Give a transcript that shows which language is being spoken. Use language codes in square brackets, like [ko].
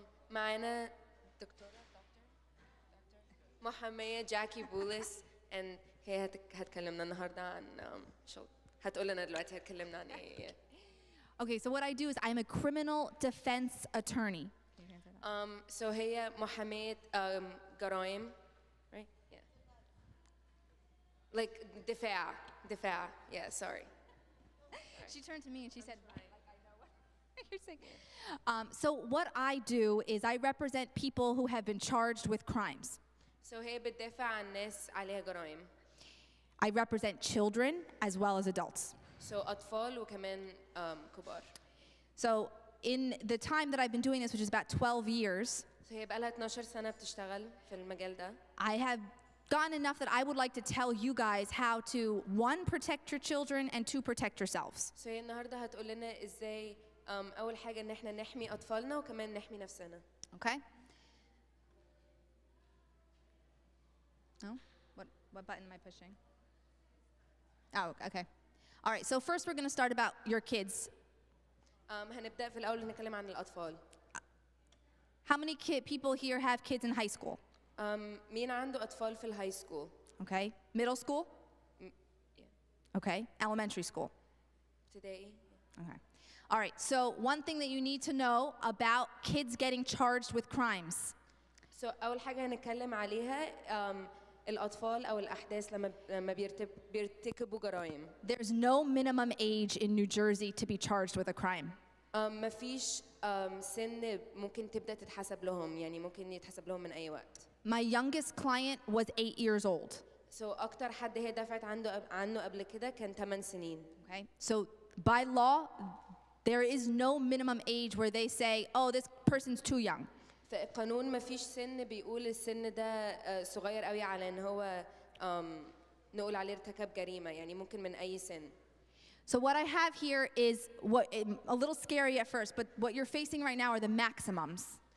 [ar] معانا دكتورة محامية جاكي بولس and هي هتكلمنا النهاردة عن شغل. هتقول لنا دلوقتي هتكلمنا عن ايه. [en] Okay, so what I do is I'm a criminal defense attorney. [ar] So هي محامية جرائم, [en] right? Yeah. Like دفاع. Yeah, sorry. She turned to me and she said, like, I know what you're saying. So what I do is I represent people who have been charged with crimes. [ar] So هي بتدافع عن ناس عليها جرائم. [en] I represent children as well as adults. [ar] So أطفال وكمان كبار. [en] So in the time that I've been doing this, which is about 12 years, [ar] So هي بقالها 12 سنة بتشتغل في المجال ده. [en] I have gotten enough that I would like to tell you guys how to, one, protect your children, and two, protect yourselves. [ar] So هي النهارده هتقول لنا ازاي أول حاجة إن إحنا نحمي أطفالنا وكمان نحمي نفسنا. [en] Okay? No? What button am I pushing? Oh, okay. All right, so first we're going to start about your kids. [ar] هنبدأ في الأول نتكلم عن الأطفال. [en] How many people here have kids in high school? [ar] مين عنده أطفال في الهاي سكول؟ [en] Okay. Middle school? Yeah. Okay. Elementary school? Today. Okay. All right, so one thing that you need to know about kids getting charged with crimes. [ar] So أول حاجة هنتكلم عليها الأطفال أو الأحداث لما بيرتكبوا جرائم. [en] There's no minimum age in New Jersey to be charged with a crime. [ar] مفيش سن ممكن تبدأ تتحسب لهم, يعني ممكن يتحسب لهم من أي وقت. [en] My youngest client was 8 years old. [ar] So أكتر حد هي دفعت عنه قبل كده كان 8 سنين. [en] Okay, so by law, there is no minimum age where they say, oh, this person's too young. [ar] في القانون مفيش سن بيقول السن ده صغير قوي على إن هو نقول عليه ارتكب جريمة, يعني ممكن من أي سن. [en] So what I have here is what a little scary at first, but what you're facing right now are the maximums.